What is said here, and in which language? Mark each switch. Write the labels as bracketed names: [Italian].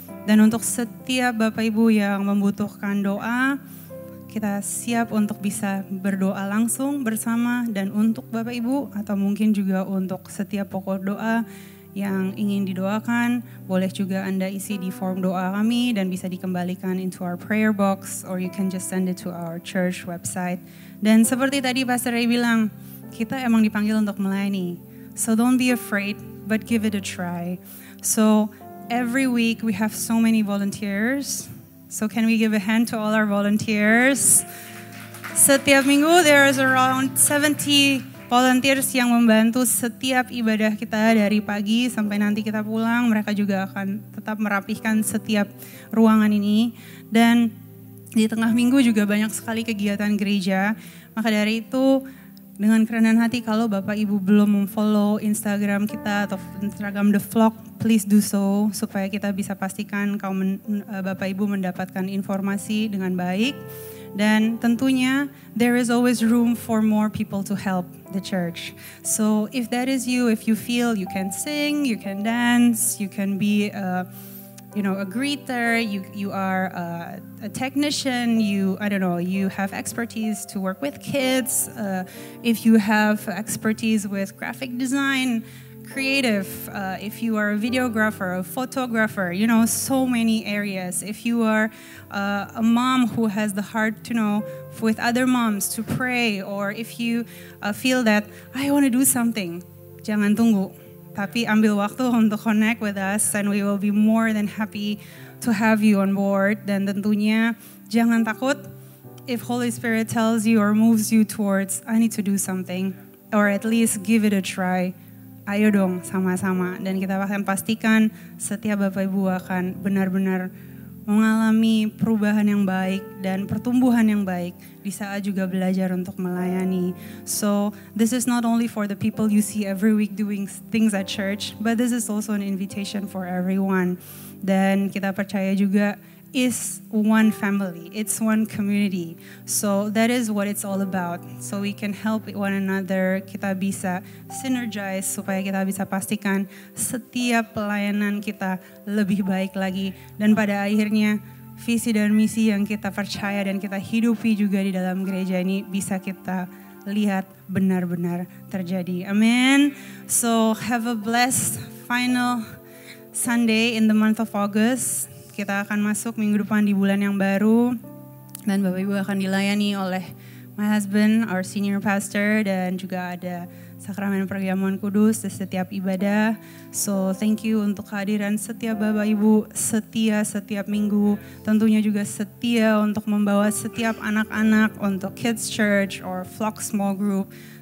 [Indonesian] Dan untuk setiap Bapak Ibu yang membutuhkan doa, kita siap untuk bisa berdoa langsung bersama dan untuk Bapak Ibu atau mungkin juga untuk setiap pokok doa yang ingin didoakan, boleh juga Anda isi di form doa kami dan bisa dikembalikan [English] into our prayer box or you can just send it to our church website. [Indonesian] Dan seperti tadi Pastor Ray bilang, kita emang dipanggil untuk melayani. [English] So don't be afraid, but give it a try. So every week we have so many volunteers. So can we give a hand to all our volunteers? [Indonesian] Setiap minggu [English] there is around 70 volunteers [Indonesian] yang membantu setiap ibadah kita dari pagi sampai nanti kita pulang. Mereka juga akan tetap merapihkan setiap ruangan ini. Dan di tengah minggu juga banyak sekali kegiatan gereja. Maka dari itu dengan kerendahan hati kalau Bapak Ibu belum memfollow Instagram kita atau Instagram The Vlog, [English] please do so. [Indonesian] Supaya kita bisa pastikan Bapak Ibu mendapatkan informasi dengan baik. Dan tentunya [English] there is always room for more people to help the church. So if that is you, if you feel you can sing, you can dance, you can be a greeter, you are a technician, you have expertise to work with kids, if you have expertise with graphic design, creative, if you are a videographer, a photographer, so many areas. If you are a mom who has the heart to know with other moms to pray, or if you feel that I want to do something, [Indonesian] jangan tunggu. Tapi ambil waktu untuk [English] connect with us, and we will be more than happy to have you on board. [Indonesian] Dan tentunya jangan takut [English] if Holy Spirit tells you or moves you towards I need to do something, or at least give it a try. [Indonesian] Ayo dong sama-sama, dan kita akan pastikan setiap Bapak Ibu akan benar-benar mengalami perubahan yang baik dan pertumbuhan yang baik di saat juga belajar untuk melayani. [English] So this is not only for the people you see every week doing things at church, but this is also an invitation for everyone. [Indonesian] Dan kita percaya juga [English] is one family, it's one community. So that is what it's all about. So we can help one another, [Indonesian] kita bisa synergize supaya kita bisa pastikan setiap pelayanan kita lebih baik lagi. Dan pada akhirnya visi dan misi yang kita percaya dan kita hidupi juga di dalam gereja ini bisa kita lihat benar-benar terjadi. Amin. [English] So have a blessed final Sunday in the month of August. [Indonesian] Kita akan masuk minggu depan di bulan yang baru, dan Bapak Ibu akan dilayani oleh [English] my husband, our senior pastor, [Indonesian] dan juga ada sakramen perjamuan kudus di setiap ibadah. [English] So thank you [Indonesian] untuk kehadiran setiap Bapak Ibu setia setiap minggu, tentunya juga setia untuk membawa setiap anak-anak untuk [English] kids church or flock small group.